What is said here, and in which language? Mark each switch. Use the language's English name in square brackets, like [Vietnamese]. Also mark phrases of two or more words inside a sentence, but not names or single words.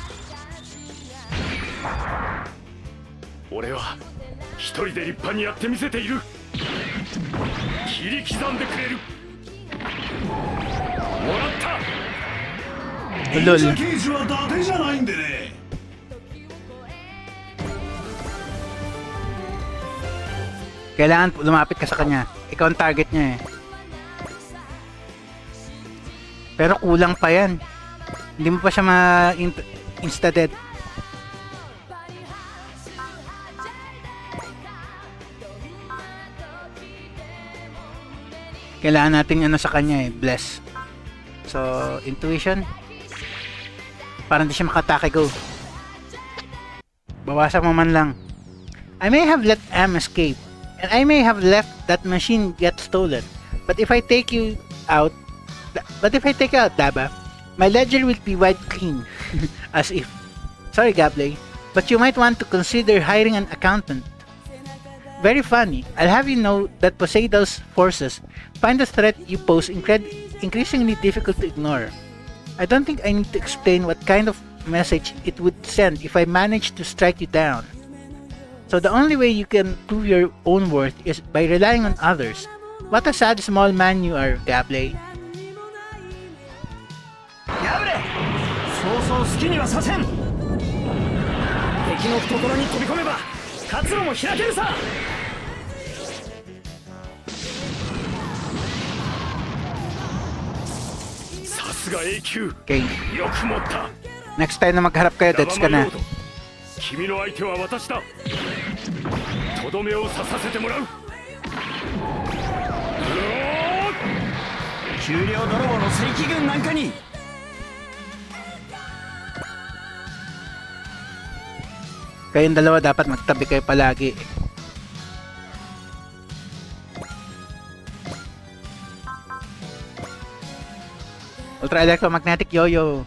[Japanese] 俺は一人で立派にやってみせている。切り刻んでくれる。もらった。忍者刑事は伊達じゃないんでね。 [Filipino] Kailangan lumapit ka sa kanya. Ikaw ang target niya eh. Pero kulang pa yan. Hindi mo pa siya insta-dead. Kailangan natin ano sa kanya eh, bless. [English] So, intuition. [Filipino] Parang di siya makatake, go. Bawasan mo man lang. [English] I may have let Am escape, and I may have left that machine get stolen. But if I take out Daba, my ledger will be wiped clean. As if. Sorry, Gable, but you might want to consider hiring an accountant. Very funny. I'll have you know that Poseidon's forces find the threat you pose increasingly difficult to ignore. I don't think I need to explain what kind of message it would send if I manage to strike you down. So the only way you can prove your own worth is by relying on others. What a sad small man you are, Gable. Gable! [Japanese] そうそう好きにはさせん。敵の懐に飛び込めば活路も開けるさ。さすが A 級。 Okay. よく持った。 [English] Next time [Filipino] na magharap kayo, deads ka na. [Japanese] 君の相手は私だ。とどめを刺させてもらう。給料泥棒の正規軍なんかに。 [Filipino] Kayong dalawa dapat magtabi kayo palagi. [English] Ultra electromagnetic yo-yo.